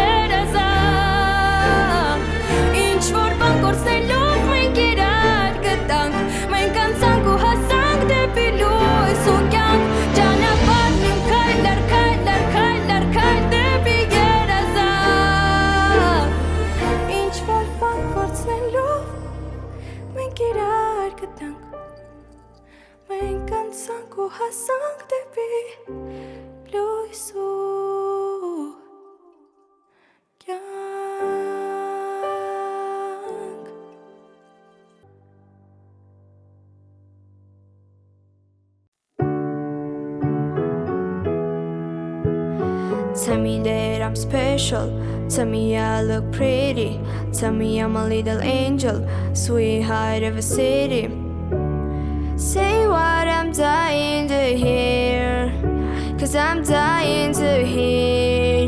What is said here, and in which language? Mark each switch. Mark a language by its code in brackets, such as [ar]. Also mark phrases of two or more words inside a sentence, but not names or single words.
[hy] երազանք Ինչ որ բան կորցնելով մենք իրար գտանք Մենք անցանք ու հասանք դեպի լույս ու կյանք Ճանապարհն իմ քայլ առ քայլ առ քայլ առ քայլ դեպի երազանք Ինչ որ բան կորցնելով մենք իրար գտանք Մենք անցանք ու հասանք դեպի լույս ու [en] կյանք Tell me that I'm special Tell me I look pretty Tell me I'm a little angel Sweetheart of a city Say what I'm dying to hear Cause I'm dying to hear